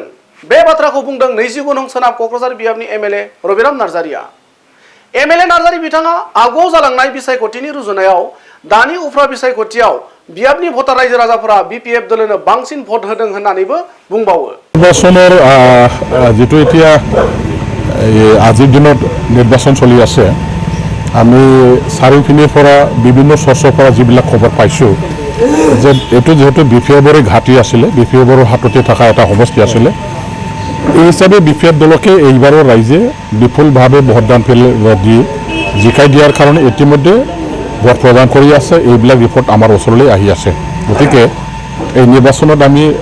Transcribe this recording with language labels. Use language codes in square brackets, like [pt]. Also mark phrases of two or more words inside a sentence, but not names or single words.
[brx] बे बाथ्राखौ बुंदों 29 नं सोनाब क'क्राझार बियाबनि एमएलए रबिराम नार्जारिया। एमएलए नार्जारि बिथाङा आगुआव जालांनाय बिसायख'थिनि रुजुनायाव दानि उफ्रा बिसायख'थियाव बियाबनि भटार रायजो राजाफोरा बिपिएफ दोलोनो बांसिन भट होदों होननानैबो बुंबावो। [as] निर्बाचনৰ যেটো এতিয়া আজিৰ দিনত নিৰ্বাচন চলি আছে আমি চাৰিওপিনৰ পৰা বিভিন্ন চৰ্চৰ পৰা যিবিলাক খবৰ পাইছোঁ যে এটো যেহেতু বিপিএফৰে ঘাটি আছিল বিপিএফৰ হাততে থকা এটা সমষ্টি আছিল এই হিচাপে বিপিএফ দলকে এইবাৰৰ ৰাইজে বিপুলভাৱে ভোটদান দি জিকাই দিয়াৰ কাৰণে ইতিমধ্যে ভোট প্ৰদান কৰি আছে এইবিলাক ৰিপৰ্ট আমাৰ ওচৰলৈ আহি আছে গতিকে এই নিৰ্বাচনত আমি